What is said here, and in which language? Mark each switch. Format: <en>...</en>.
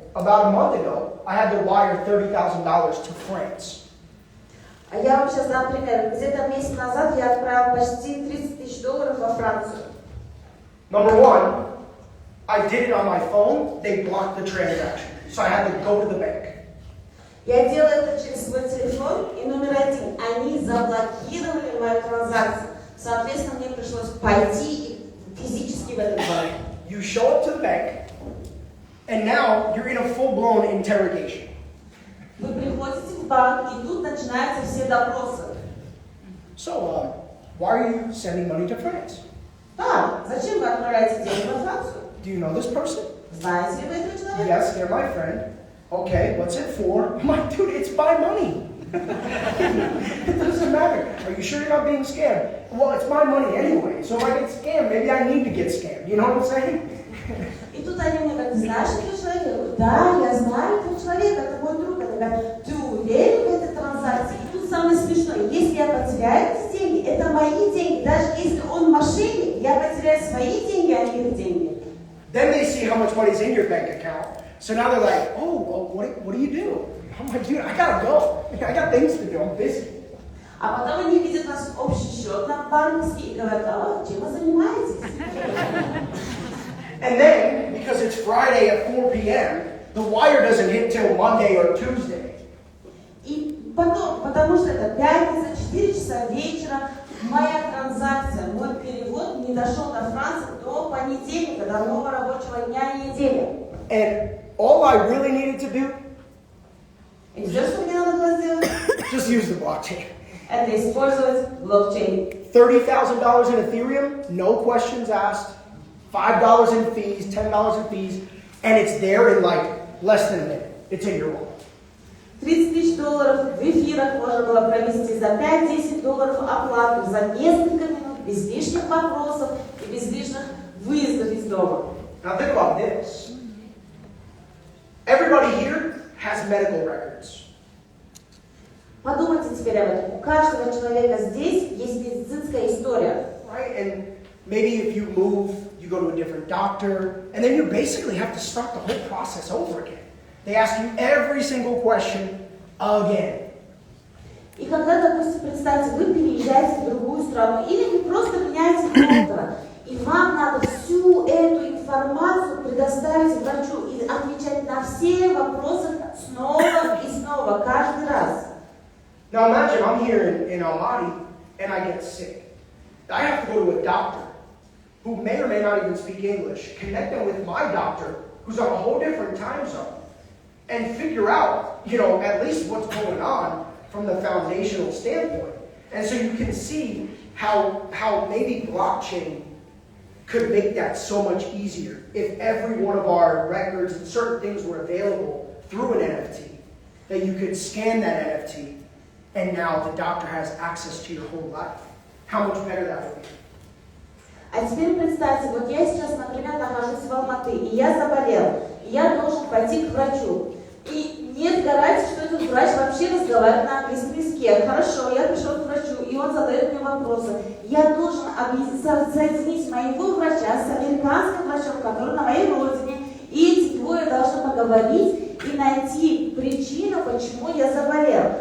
<en>About a month ago, I had to wire $30,000 to France.</en> <ru>а я вам сейчас дам пример. Где-то месяц назад я отправил почти $30 тысяч во Францию.</ru> <en>Number one, I did it on my phone, they blocked the transaction. So I had to go to the bank.</en> <ru>Я делала это через свой телефон, и номер один, они заблокировали мою транзакцию. Соответственно, мне пришлось пойти физически в этот банк.</ru> <en>You show up to the bank, and now you're in a full-blown interrogation.</en> <ru>Вы приходите в банк, и тут начинаются все допросы.</ru> <en>So, why are you sending money to France?</en> <ru>Да, зачем вы отправляете деньги во Францию?</ru> <en>Do you know this person?</en> <ru>Знаете ли вы этого человека?</ru> <en>Yes, they're my friend. Okay, what's it for? I'm like, dude, it's my money. It doesn't matter. Are you sure you're not being scammed? Well, it's my money anyway, so if I get scammed, maybe I need to get scammed. You know what I'm saying?</en> <ru>И тут они мне говорят, знаешь этого человека? Я говорю, да, я знаю этого человека, это мой друг. Они говорят, ты уверен в этой транзакции? И тут самое смешное, если я потеряю эти деньги, это мои деньги. Даже если он мошенник, я потеряю свои деньги, а не их деньги.</ru> <en>Then they see how much money's in your bank account. So now they're like, oh, what do you do? I'm like, dude, I gotta go. I got things to do. I'm busy.</en> <ru>А потом они видят наш общий счет на банковский и говорят, а чем вы занимаетесь?</ru> <en>And then, because it's Friday at 4 p.m., the wire doesn't hit till Monday or Tuesday.</en> <ru>И потом, потому что это пятница, 4 часа вечера, моя транзакция, мой перевод не дошел до Франции до понедельника, до нового рабочего дня и недели.</ru> <en>And all I really needed to do,</en> <ru>И все, что мне надо было сделать,</ru> <en>just use the blockchain.</en> <ru>это использовать блокчейн.</ru> <en>$30,000 in Ethereum, no questions asked. $5 in fees, $10 in fees, and it's there in like less than a minute. It's in your wallet.</en> <ru>$30 000 в эфирах можно было провести за $5-10 оплату за несколько минут, без лишних вопросов и без лишних выездов из дома.</ru> <en>Now think about this. Everybody here has medical records.</en> <ru>Подумайте теперь об этом. У каждого человека здесь есть медицинская история.</ru> <en>Right? And maybe if you move, you go to a different doctor, and then you basically have to start the whole process over again. They ask you every single question again. И когда, допустим, представьте, вы переезжаете в другую страну, или вы просто меняете доктора, и вам надо всю эту информацию предоставить врачу и отвечать на все вопросы снова и снова, каждый раз. Now imagine I'm here in Almaty, and I get sick. I have to go to a doctor who may or may not even speak English, connect them with my doctor, who's on a whole different time zone, and figure out, at least what's going on from the foundational standpoint. And so you can see how maybe blockchain could make that so much easier if every one of our records and certain things were available through an NFT, that you could scan that NFT, and now the doctor has access to your whole life. How much better that would be.</en> <ru>А теперь представьте, вот я сейчас, например, нахожусь в Алматы, и я заболел, и я должен пойти к врачу. И нет гарантии, что этот врач вообще разговаривает на английском языке. Хорошо, я пришел к врачу, и он задает мне вопросы. Я должен соединить моего врача с американским врачом, который на моей родине, и эти двое должны поговорить и найти причину, почему я заболел.</ru>